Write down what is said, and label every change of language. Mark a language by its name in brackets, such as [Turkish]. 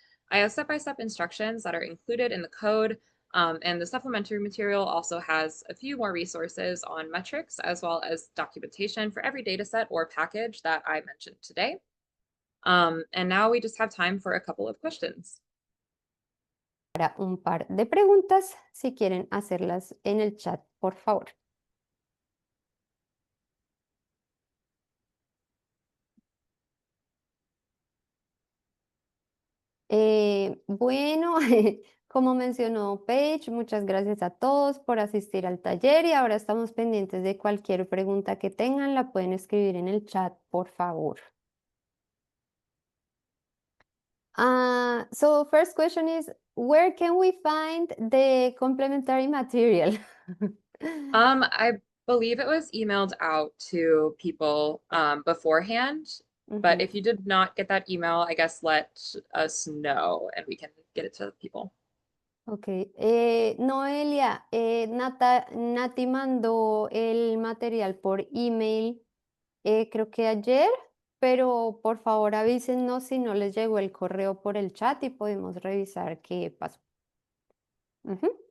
[English] I have step-by-step instructions that are included in the code, and the supplementary material also has a few more resources on metrics as well as documentation for every data set or package that I mentioned today. And now we just have time for a couple of questions. [Spanish] Para un par de preguntas, si quieren hacerlas en el chat, por favor. Bueno, como mencionó Paige, muchas gracias a todos por asistir al taller y ahora estamos pendientes de cualquier pregunta que tengan, la pueden escribir en el chat, por favor. [English] So first question is, where can we find the complementary material? I believe it was emailed out to people beforehand, but if you did not get that email, I guess let us know and we can get it to people. [Spanish] Ok, Noelia, Nati mandó el material por email, creo que ayer, pero por favor avísennos si no les llegó el correo por el chat y podemos revisar qué pasó. Ujú.